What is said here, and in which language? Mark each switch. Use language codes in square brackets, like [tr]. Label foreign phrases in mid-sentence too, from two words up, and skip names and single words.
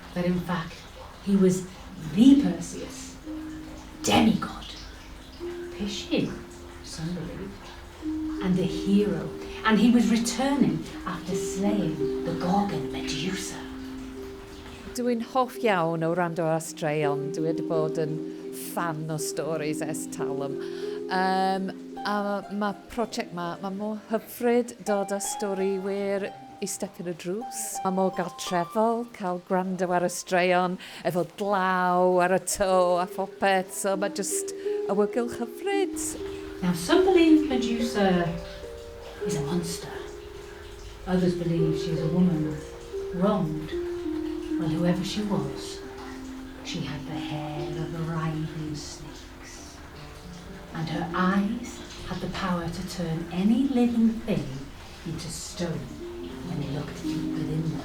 [en] that in fact he was the Perseus, demigod, Pishin, some believe, and a hero, and he was returning after slaying the Gorgon Medusa. [cy] Dwi'n hoff iawn o wrando ar straeon. Dwi wedi bod yn fan o storis ers talwm. A mae prosiect mae mor hyfryd dod â Storïwr i stepyn y drws. Mae mor gartrefol cael gwrando ar y straeon efo glaw ar y to a phopeth, so mae just awygylch hyfryd. [en] Now some believe Medusa is a monster. Others believe she is a woman wronged. Well, whoever she was, she had the hair of a writhing snakes, and her eyes had the power to turn any living thing into stone when they looked deep within them.